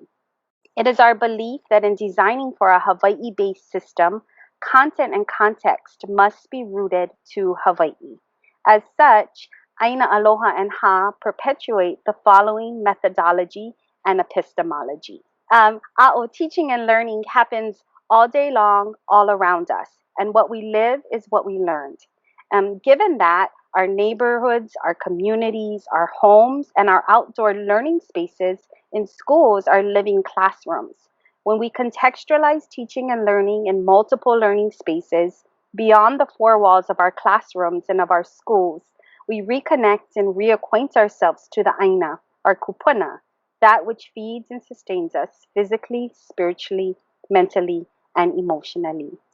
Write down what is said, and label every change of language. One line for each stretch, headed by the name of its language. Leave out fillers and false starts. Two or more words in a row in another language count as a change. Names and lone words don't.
English: It is our belief that in designing for a Hawaii-based system, content and context must be rooted to Hawaii. As such, Āina Aloha and Ha perpetuate the following methodology and epistemology. ʻAʻo, teaching and learning happens all day long, all around us. And what we live is what we learned. Given that, our neighborhoods, our communities, our homes, and our outdoor learning spaces in schools are living classrooms. When we contextualize teaching and learning in multiple learning spaces, beyond the four walls of our classrooms and of our schools, we reconnect and reacquaint ourselves to the Aina, our Kūpuna, that which feeds and sustains us physically, spiritually, mentally, and emotionally.